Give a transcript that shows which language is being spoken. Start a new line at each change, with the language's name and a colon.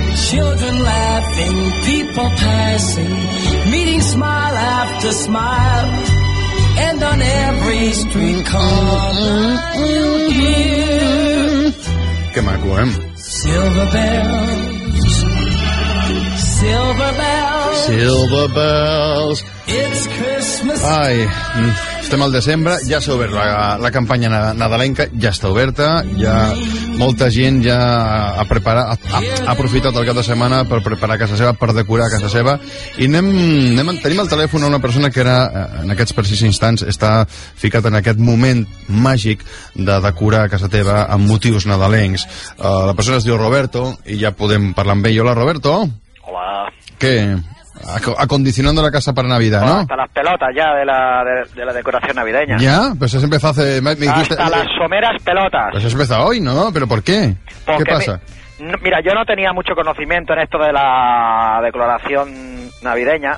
English: Children laughing, people passing, meeting smile after smile. And on every street corner you'll hear.
Catalan: Qué maco, ¿eh?
English: Silver bells, silver bells. Silver bells.
Catalan: Ai, estem al desembre, ja s'ha obert la campanya nadalenca, ja està oberta, ja molta gent ja ha aprofitat el cap de setmana per preparar casa seva, per decorar casa seva, i tenim al telèfon una persona que ara, en aquests precis instants, està ficat en aquest moment màgic de decorar casa teva amb motius nadalencs. La persona es diu Roberto, i ja podem parlar amb ell. Hola, Roberto. Hola. Què?
Spanish: Acondicionando la casa para Navidad, ¿no? Hasta las pelotas ya de la decoración navideña. ¿Ya? Pues eso empezó hace... Las someras pelotas. Pues eso empezó hoy, ¿no? ¿Pero por qué? ¿Qué pasa? Mira, yo no tenía mucho conocimiento en esto de la decoración navideña.